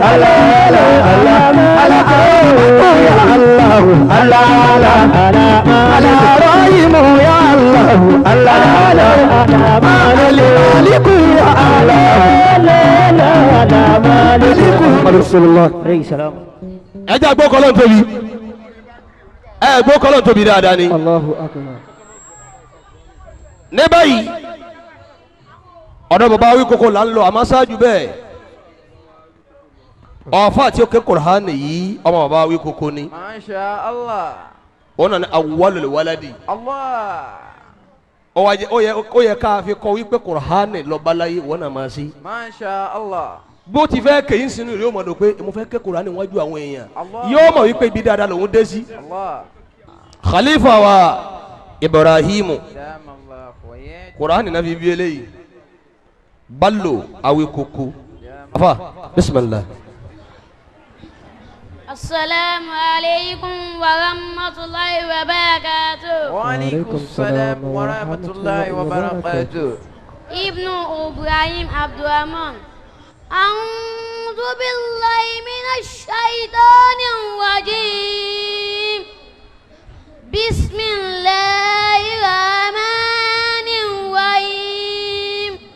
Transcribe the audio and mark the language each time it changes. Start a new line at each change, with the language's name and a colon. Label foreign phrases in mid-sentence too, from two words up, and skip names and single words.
Arabic: ألا يا الله ألا رايم يا الله ألا مالك يا الله مالك رسول الله عليه السلام
Yoruba: ẹjẹ gbọ́ kọ́lọ́ tóbi gbọ́ kọ́lọ́ tóbi dáadáa ni.
Arabic: الله أكبر.
Yoruba: ní báyìí ọ̀dọ̀ bàbá wí kókó là ń lọ àmọ́ ṣáájú bẹ́ẹ̀ ọ̀fà tí ó ké Kùránì yìí ọmọ bàbá wí kókó ni.
Arabic: ما شاء الله.
Yoruba: ó nà ní
Arabic: أول الولد.
Yoruba: Allah. ó yẹ ká fi kọ́ wípé Kùránì lọ́ba láyé wọ́n nà máa sí.
Arabic: ما شاء الله.
Yoruba: bó ti fẹ́ kẹ́yìn sínú rẹ̀ ó mọ̀ ní pé mo fẹ́ ké Kùránì níwájú àwọn èèyàn yóò mọ̀ wípé ibi dáadáa lòún dé sí. Khalifa wa Ibrahimu Kùránì náà fi bí eléyìí ballo awi koko afa bisimilah.
Arabic: السلام عليكم ورحمة الله وبركاته. وعليكم السلام ورحمة الله وبركاته. Ibn Ibrahim Abdurrahman. أعوذ بالله من الشيطان الرجيم بسم الله الرحمن الرحيم